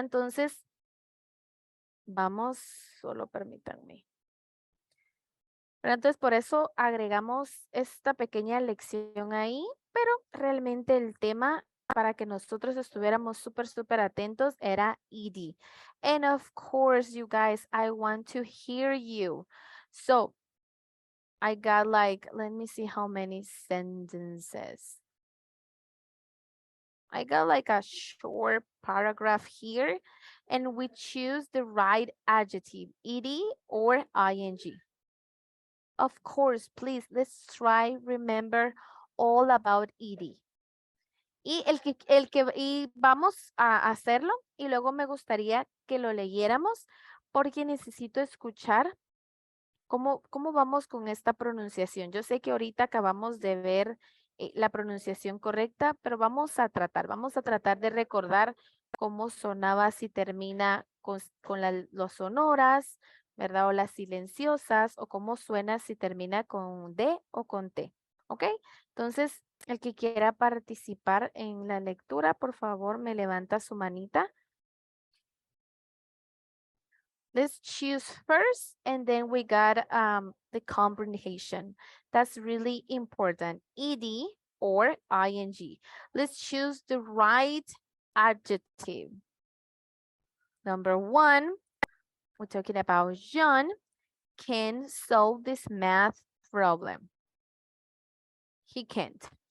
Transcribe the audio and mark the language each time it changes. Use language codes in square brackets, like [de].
[es] Entonces, vamos, solo permítanme. Pero entonces por eso agregamos esta pequeña lección ahí, pero realmente el tema para que nosotros estuviéramos súper atentos era ed. [en] And of course, you guys, I want to hear you. So, I got like, let me see how many sentences. I got like a short paragraph here, and we choose the right adjective, ed or ing. Of course, please, let's try remember all about ed. [es] Y vamos a hacerlo y luego me gustaría que lo leyéramos porque necesito escuchar cómo vamos con esta pronunciación. Yo sé que ahorita acabamos de ver la pronunciación correcta, pero vamos a tratar de recordar cómo sonaba si termina con los sonoras, ¿verdad? O las silenciosas, o cómo suena si termina con D o con T, ¿ok? Entonces, el que quiera participar en la lectura, por favor, me levanta su manita. [en] Let's choose first, and then we got the comprehension. That's really important. ed or ing. Let's choose the right adjective. Number 1, we're talking about John can solve this math problem. He can't.